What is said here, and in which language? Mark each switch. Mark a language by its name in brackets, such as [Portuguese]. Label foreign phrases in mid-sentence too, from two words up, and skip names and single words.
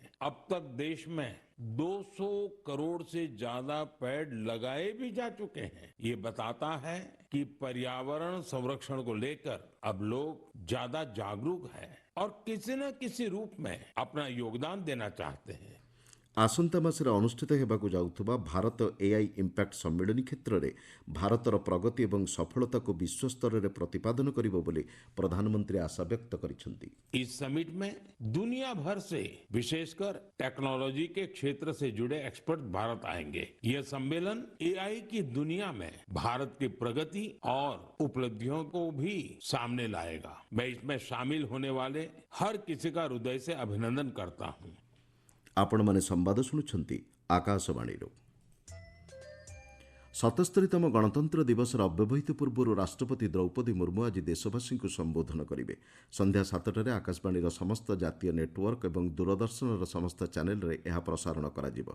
[Hindi] अब तक देश में 200 करोड़ से ज्यादा पेड़ लगाए भी जा चुके हैं। ये बताता है कि पर्यावरण संरक्षण को लेकर अब लोग ज्यादा जागरूक हैं और किसी न किसी रूप में अपना योगदान देना चाहते हैं। [Odia] ଆସନ୍ତା ମାସରେ ଅନୁଷ୍ଠିତ ହେବାକୁ ଯାଉଥିବା ଭାରତ ଏଆଇ ଇମ୍ପାକ୍ଟ ସମ୍ମିଳନୀ କ୍ଷେତ୍ରରେ ଭାରତର ପ୍ରଗତି ଏବଂ ସଫଳତାକୁ ବିଶ୍ୱସ୍ତରରେ ପ୍ରତିପାଦନ କରିବ ବୋଲି ପ୍ରଧାନମନ୍ତ୍ରୀ ଆଶାବ୍ୟକ୍ତ କରିଛନ୍ତି। [Hindi] इस समिट में दुनिया भर से विशेषकर टेक्नोलॉजी के क्षेत्र से जुड़े एक्सपर्ट भारत आएंगे। यह सम्मेलन एआई की दुनिया में भारत की प्रगति और उपलब्धियों को भी सामने लाएगा। मैं इसमें शामिल होने वाले हर किसी का हृदय से अभिनंदन करता हूँ। [Odia] ଆପଣମାନେ ସମ୍ବାଦ ଶୁଣୁଛନ୍ତି ଆକାଶବାଣୀରୁ। 77ତମ ଗଣତନ୍ତ୍ର ଦିବସର ଅବ୍ୟବହିତ ପୂର୍ବରୁ ରାଷ୍ଟ୍ରପତି ଦ୍ରୌପଦୀ ମୁର୍ମୁ ଆଜି ଦେଶବାସୀଙ୍କୁ ସମ୍ବୋଧନ କରିବେ। ସନ୍ଧ୍ୟା 7ଟାରେ ଆକାଶବାଣୀର ସମସ୍ତ ଜାତୀୟ ନେଟୱାର୍କ ଏବଂ ଦୂରଦର୍ଶନର ସମସ୍ତ ଚ୍ୟାନେଲରେ ଏହା ପ୍ରସାରଣ କରାଯିବ।